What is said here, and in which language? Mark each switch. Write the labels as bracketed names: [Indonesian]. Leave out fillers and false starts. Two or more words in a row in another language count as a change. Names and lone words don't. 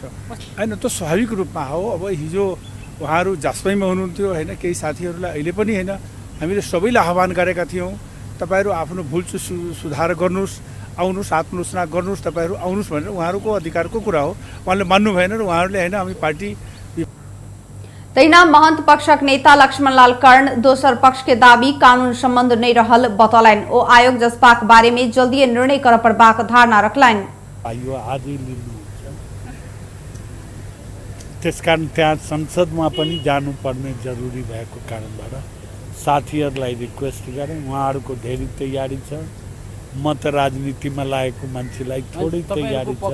[Nepali] हैन त स्वाभाविक रूपमा हो। अब हिजो उहाँहरू जासपैमा हुनुहुन्थ्यो हैन, केही साथीहरूलाई अहिले पनि हैन हामीले सबैलाई आह्वान गरेका थियौँ तपाईहरु आफ्नो भुल सुधार गर्नुस्, आउनुस्, आत्मलोचना गर्नुस्, तपाईहरु आउनुस् भनेर उहाँहरूको अधिकारको कुरा हो। उहाँले मान्नु भएन र उहाँहरूले हैन हामी पार्टी [Maithili] तैना महंत पक्षक नेता लक्ष्मणलाल कर्ण दोसर पक्ष के दावी कानून संबंध नहीं रहल बतौलन। ओ आयोग जसपाक बारे में जल्दी निर्णय कर पड़बाक धारणा रखलन। [Nepali] यो आदि त्यसकारण त्यहाँ संसदमा पनि जानुपर्ने जरुरी भएको कारणबाट साथीहरूलाई रिक्वेस्ट गरेँ। उहाँहरूको धेरै तयारी छ। म त राजनीतिमा लागेको मान्छेलाई थोरै तयारी छ।